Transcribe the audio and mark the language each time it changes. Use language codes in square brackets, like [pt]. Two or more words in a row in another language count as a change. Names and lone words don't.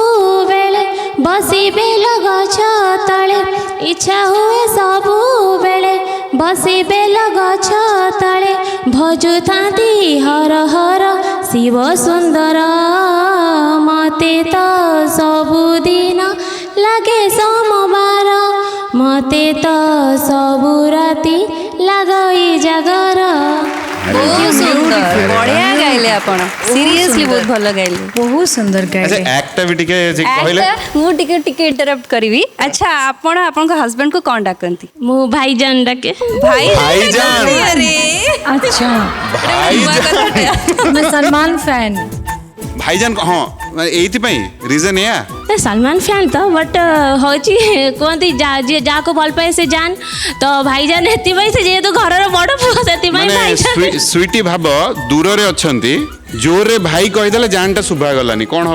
[or] ବେଳେ ବସି ବେଲ ଗଛ ତଳେ ଇଚ୍ଛା ହୁଏ ସବୁ ବେଳେ ବସି ବେଲ ଗଛ ତଳେ ଭଜୁ ଥାଁତି ହର ହର ଶିବ ସୁନ୍ଦର ମତେ ତ ସବୁଦିନ ଲାଗେ ସୋମବାର ମତେ ତ ସବୁ ରାତି ଲାଗଇ ଜାଗର। ବହୁତ ସୁନ୍ଦର ବଢିଆ ଗାଇଲେ ଆପଣ ସିରିୟସଲି ବହୁତ ଭଲ ଗାଇଲେ ବହୁତ ସୁନ୍ଦର ଆଚ୍ଛା ଗାଇଲେ। ଆକ୍ଟଟା ବି ଟିକେ ଯେ କହିଲେ ମୁଁ ଟିକେ ଟିକେ ଇଣ୍ଟରପ୍ଟ କରିବି ଆଚ୍ଛା ଆପଣ ଆପଣଙ୍କ ହଜବେଣ୍ଡକୁ କ'ଣ ଡାକନ୍ତି ମୁଁ ଭାଇଜାନ ଡାକେ ଭାଇଜାନ। ଆରେ ଆଚ୍ଛା ନୂଆ କଥାଟେ। [hi] मैं सलमान फैन। [or] ଭାଇଜାନ ହଁ ଏଇଥିପାଇଁ ରିଜନ ଏଇଆ ଏ ସଲମାନ ଫ୍ୟାନ୍ ତ ବଟ୍ ହେଉଛି କୁହନ୍ତି ଯିଏ ଯାହାକୁ ଭଲ ପାଏ ସେ ଜାନ୍ ତ ଭାଇଜାନ ଏଥିପାଇଁ ସେ ଯେହେତୁ ଘରର ବଡ଼ ପୁଅ ସେଥିପାଇଁ ମାନେ ଭାଇଜାନ ସୁଇଟି ଭାବ ଦୂରରେ ଅଛନ୍ତି ଜୋରରେ ଭାଇ କହିଦେଲେ ଜାନଟା ଶୁଭା ଗଲାନି କ'ଣ ହବ